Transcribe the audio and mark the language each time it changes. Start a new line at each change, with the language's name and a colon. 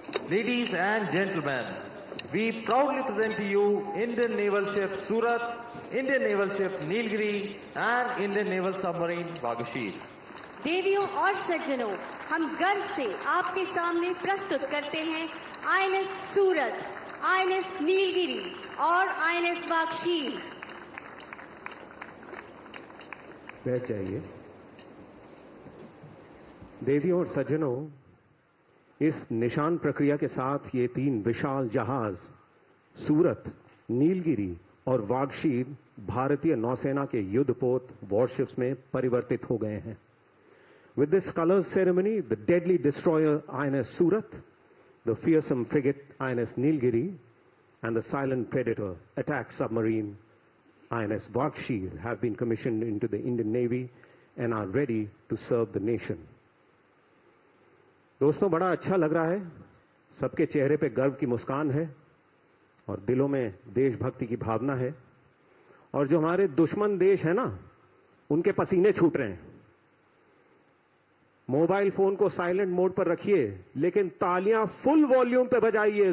English: Ladies and gentlemen, we proudly present to you Indian Naval Ship Surat, Indian Naval Ship Nilgiri and Indian Naval Submarine Vagashir.
Hindi: देवियों और सज्जनों, हम गर्व से आपके सामने प्रस्तुत करते हैं आईएनएस सूरत, आईएनएस नीलगिरी और आईएनएस वागशीर। बैठ जाइए। देवियों और सज्जनों, इस निशान प्रक्रिया के साथ ये 3 विशाल जहाज सूरत, नीलगिरी और वागशीर भारतीय नौसेना के युद्धपोत वॉरशिप्स में परिवर्तित हो गए हैं।
English: With this colors ceremony, the deadly destroyer INS Surat, the fearsome frigate INS Nilgiri, and the silent predator attack submarine INS Vagshir have been commissioned into the Indian Navy and are ready to serve the nation.
Hindi: दोस्तों, बड़ा अच्छा लग रहा है। सबके चेहरे पे गर्व की मुस्कान है और दिलों में देशभक्ति की भावना है। और जो हमारे दुश्मन देश है ना, उनके पसीने छूट रहे हैं। मोबाइल फोन को साइलेंट मोड पर रखिए, लेकिन तालियां फुल वॉल्यूम पे बजाइए।